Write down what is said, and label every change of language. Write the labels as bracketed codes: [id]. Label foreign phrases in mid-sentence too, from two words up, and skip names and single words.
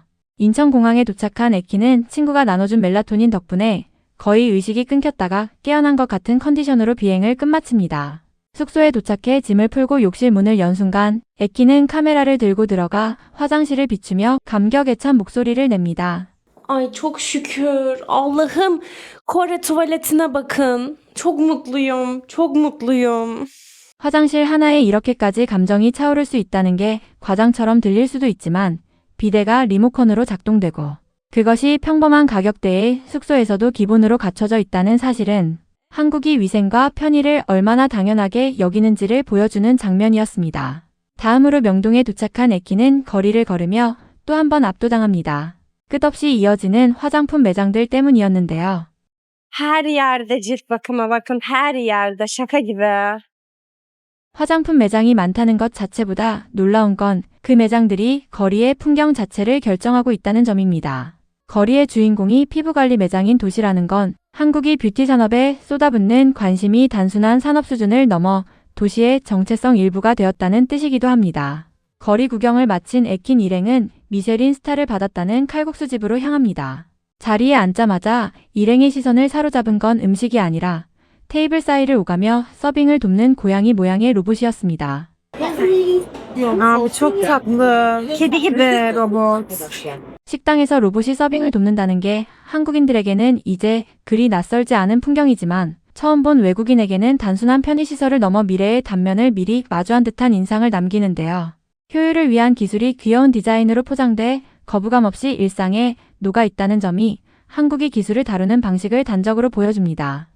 [ko] 인천공항에 도착한 에키는 친구가 나눠준 멜라토닌 덕분에 거의 의식이 끊겼다가 깨어난 것 같은 컨디션으로 비행을 끝마칩니다. 숙소에 도착해 짐을 풀고 욕실 문을 연 순간 에키는 카메라를 들고 들어가 화장실을 비추며 감격에 찬 목소리를 냅니다. [tr] Ay çok şükür. Allah'ım Kore tuvaletine bakın. Çok mutluyum. Çok mutluyum. [ko] 화장실 하나에 이렇게까지 감정이 차오를 수 있다는 게 과장처럼 들릴 수도 있지만 비데가 리모컨으로 작동되고 그것이 평범한 가격대의 숙소에서도 기본으로 갖춰져 있다는 사실은 한국이 위생과 편의를 얼마나 당연하게 여기는지를 보여주는 장면이었습니다. 다음으로 명동에 도착한 에키는 거리를 걸으며 또 한 번 압도당합니다. 끝없이 이어지는 화장품 매장들 때문이었는데요. [tr] Her yerde cilt bakıma bakın. Her yerde şaka gibi. [ko] 화장품 매장이 많다는 것 자체보다 놀라운 건 그 매장들이 거리의 풍경 자체를 결정하고 있다는 점입니다. 거리의 주인공이 피부관리 매장인 도시라는 건 한국이 뷰티 산업에 쏟아붓는 관심이 단순한 산업 수준을 넘어 도시의 정체성 일부가 되었다는 뜻이기도 합니다. 거리 구경을 마친 에킨 일행은 미쉐린 스타를 받았다는 칼국수집으로 향합니다. 자리에 앉자마자 일행의 시선을 사로잡은 건 음식이 아니라 테이블 사이를 오가며 서빙을 돕는 고양이 모양의 로봇이었습니다. [tr] Aa, bu çok tatlı. Kedi gibi robot. [ko] 식당에서 로봇이 서빙을 돕는다는 게 한국인들에게는 이제 그리 낯설지 않은 풍경이지만 처음 본 외국인에게는 단순한 편의시설을 넘어 미래의 단면을 미리 마주한 듯한 인상을 남기는데요. 효율을 위한 기술이 귀여운 디자인으로 포장돼 거부감 없이 일상에 녹아 있다는 점이 한국이 기술을 다루는 방식을 단적으로 보여줍니다.